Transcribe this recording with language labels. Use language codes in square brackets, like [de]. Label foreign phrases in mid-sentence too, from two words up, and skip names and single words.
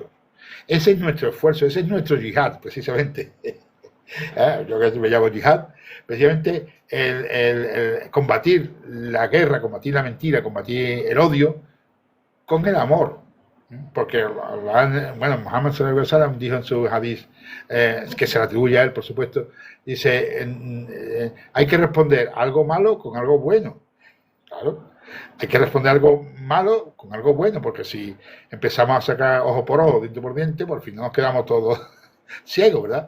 [es] Ese es nuestro esfuerzo, ese es nuestro yihad, precisamente. Yo que me llamo yihad, precisamente el combatir la guerra, combatir la mentira, combatir el odio con el amor. Porque, bueno, Muhammad [ar] صلى الله عليه وسلم [es] dijo en su hadith, que se le atribuye a él, por supuesto, dice, hay que responder algo malo con algo bueno. Claro, hay que responder algo malo con algo bueno, porque si empezamos a sacar ojo por ojo, diente por diente, por fin nos quedamos todos ciegos, ¿verdad?